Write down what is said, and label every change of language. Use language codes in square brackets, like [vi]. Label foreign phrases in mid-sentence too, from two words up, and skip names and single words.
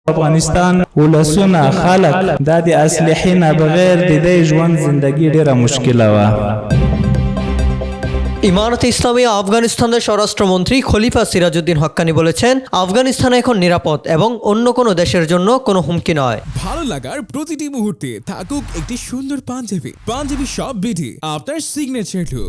[ps] افغانستان ولسونه خلق د اسلحې بغیر د دې ژوند زندگی ډیره مشکله وه [bn] ইমারতে ইসলামিয়া আফগানিস্তানের স্বরাষ্ট্রমন্ত্রী খলিফা সিরাজউদ্দিন হক্কানি বলেছেন, আফগানিস্তান এখন নিরাপদ এবং অন্য কোনো দেশের জন্য কোনো হুমকি নয়। ভালো লাগার প্রতিটি মুহূর্তে থাকুক একটি সুন্দর পাঞ্জাবি শপ বিডি, আপনার [en] signature look.